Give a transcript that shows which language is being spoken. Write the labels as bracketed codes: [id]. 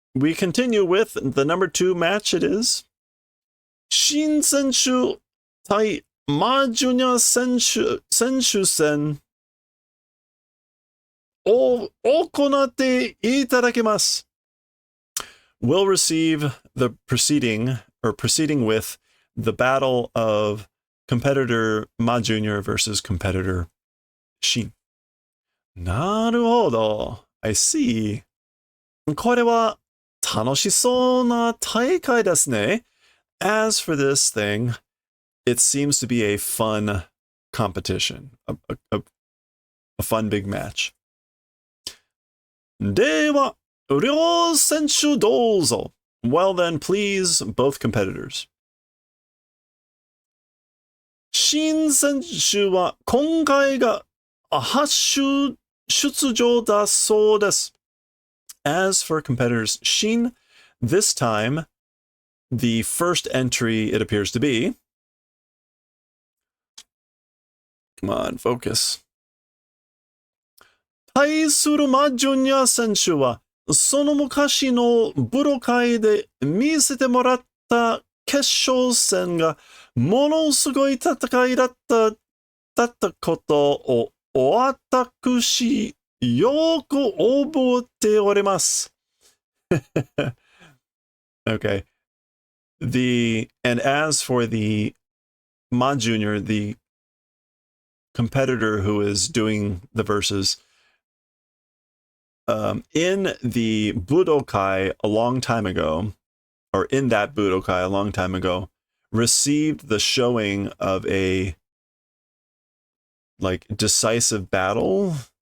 [en] We continue with the number 2 match it is. [ja] 新選手対マジュニア選手戦を行っていただきます。 [en] Will receive the proceeding with the battle of competitor Ma Jr. versus competitor Shin. なるほど。 I see. [ja] これは楽しそうな大会ですね。 [en] As for this thing, it seems to be a fun competition, a fun big match. [ja] では、両選手どうぞ。 [en] Well then, please, both competitors. [ja] 新選手は今回が初出場だそうです。 [en] As for competitors Shin, this time, the first entry it appears to be. Come on, focus. [ja] 対するマジュニア選手は、その昔のブロ会で見せてもらった決勝戦がものすごい戦いだったことを私よく覚えております。 [en] Okay. And as for the Ma Jr., the competitor who is doing the verses, in the Budokai a long time ago, or in that Budokai a long time ago, received the showing of a like decisive battle.